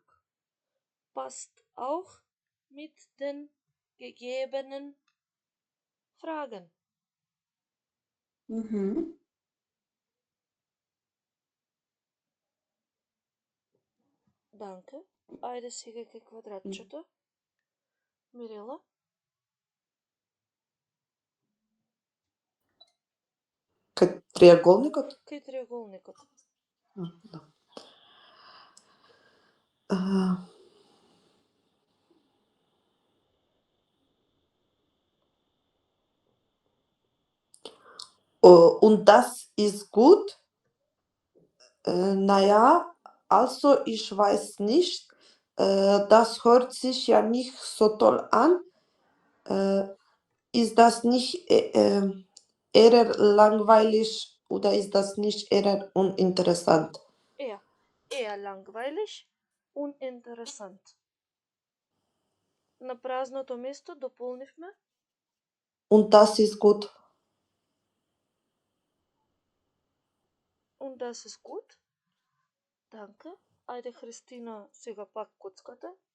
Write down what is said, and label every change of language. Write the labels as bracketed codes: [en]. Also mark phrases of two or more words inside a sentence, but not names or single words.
[de] Passt auch mit den gegebenen Fragen. Mhm. Danke. [mk] Ајде сега кај квадратчето. Мирела? Кај триаголникот? Кај триаголникот. Да. [de] Und das ist gut? Naja, also ich weiß nicht. Das hört sich ja nicht so toll an. Ist das nicht eher langweilig oder ist das nicht eher uninteressant? Eher langweilig, uninteressant. [mk] На празното место дополнивме [de] Und das ist gut. und das ist gut. Danke. [mk] Ајде Христина сега пак коцката.